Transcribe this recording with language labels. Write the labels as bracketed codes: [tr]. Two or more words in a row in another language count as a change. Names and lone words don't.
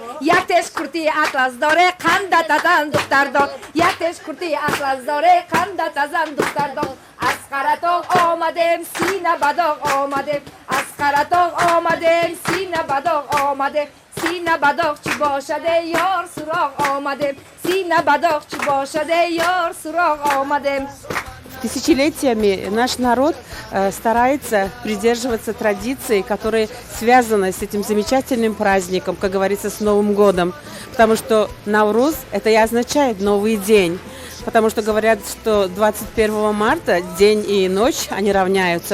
[tg] یکتش کرتی اطلس داره قندت ازن دختر دار، یکتش کرتی اطلس داره قندت ازن دختر دار. از قرطاق آمدم سینه بداغ آمده، از قرطاق آمدم سینه بداغ آمده، سینه بداغ چی باشد یار سراغ آمده، سینه بداغ چی باشد یار سراغ آمده. [ru] Тысячелетиями наш народ старается придерживаться традиций, которые связаны с этим замечательным праздником, как говорится, с Новым годом. Потому что Навруз – это и означает новый день. Потому что говорят, что 21 марта день и ночь, они равняются.